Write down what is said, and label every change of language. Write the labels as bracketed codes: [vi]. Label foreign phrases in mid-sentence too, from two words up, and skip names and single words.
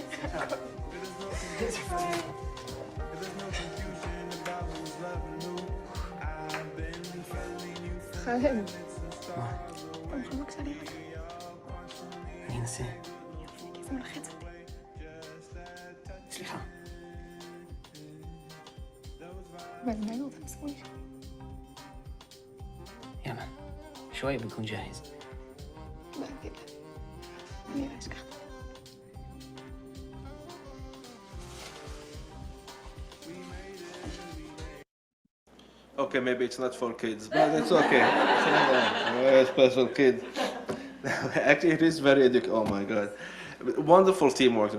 [he] ח'אלד. מה? אתה מוכן בבקשה להירגע? אני אנסה. כי זה מלחיץ אותי. סליחה. אבל מה אני רוצה לסמוי? [ar] يلا شوي بنكون جاهز. ما أكيد. [he] אני לא אשכח. [en] Okay, maybe it's not for kids, but it's okay. Very special kid. Actually, it is very educational. Oh my God. Wonderful teamwork.